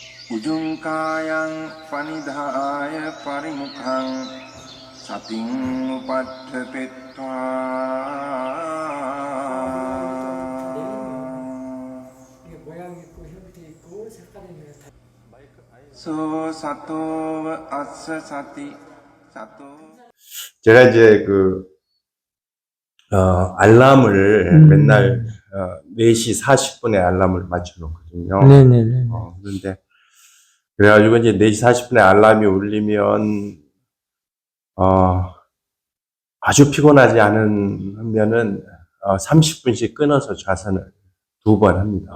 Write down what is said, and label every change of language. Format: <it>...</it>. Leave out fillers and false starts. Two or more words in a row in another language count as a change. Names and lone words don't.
<pi>Ujungkayang panidhaya parimukhang sating upadhepetva so sato assa sati sato.</pi> <ko>제가 이제 알람을 맨날 4시 40분에 알람을 맞춰놓거든요. 네네네. 그런데 그래가지고 이제 4시 40분에 알람이 울리면 아주 피곤하지 않으면은 30분씩 끊어서 좌선을 2번 합니다.</ko>